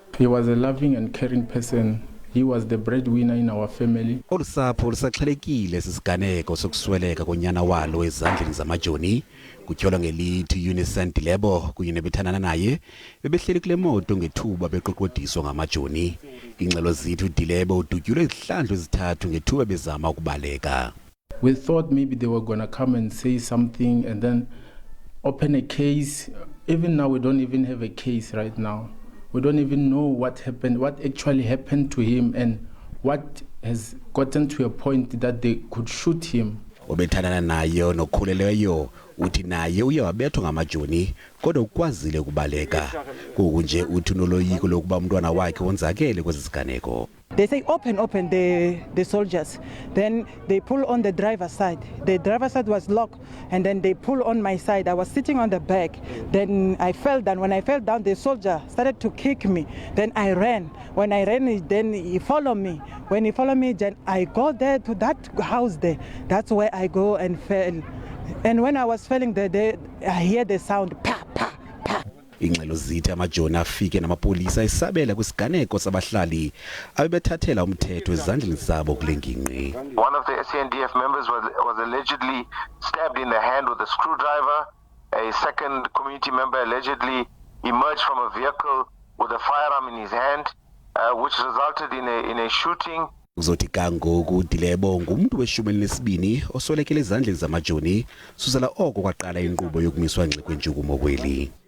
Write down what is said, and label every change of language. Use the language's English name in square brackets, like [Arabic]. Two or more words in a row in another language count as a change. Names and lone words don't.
[English] He was a loving and caring person. He was the breadwinner in our family. [Xhosa] Olusapho lusaxhelekile sisiganeko sokusweleka konyana walo ezandleni zamajoni. Kutyholwa ngelithi uEunicest Dilebo kunye nebethanana naye bebehleli kule moto ngethuba beqoqodiswa ngamajoni. Ingxelo zithi uDilebo udutyulwe izihlandlo ezithathu ngethuba bezama ukubaleka. [English] We thought maybe they were going to come and say something and then open a case. Even now we don't even have a case right now. We don't even know what happened, what actually happened to him and what has gotten to a point that they could shoot him. [Xhosa] Obethanana naye nokhuleleyo uthi naye uye wabethwa ngamajoni kodwa ukwazile ukubaleka. Kunje uthi noloyiko lokuba umntwana wakhe wonzakele kwezi siganeko. [English] They say open the soldiers. Then they pull on the driver's side. The driver's side was locked and then they pull on my side. I was sitting on the back. Then I fell down. When I fell down, the soldier started to kick me. Then I ran. When I ran, then he followed me. When he followed me, then I go there to that house there. That's where I go and fell. And when I was falling there, I hear the sound, pa, pa, pa. [Xhosa] Ingxelo zithi amajoni afike namapolisa esabela kwisiganeko sabahlali abebethathela umthetho ezandleni zabo kule ngingqi. [English] One of the SANDF members was allegedly stabbed in the hand with a screwdriver. A second community member allegedly emerged from a vehicle with a firearm in his hand, which resulted in a shooting. [Xhosa] Uzothi kangoku uDilebo ngumuntu we-12 oswelekele ezandleni zamajoni susela oko kwaqala inkqubo yokumiswa ngxi kwentshukumo kweli.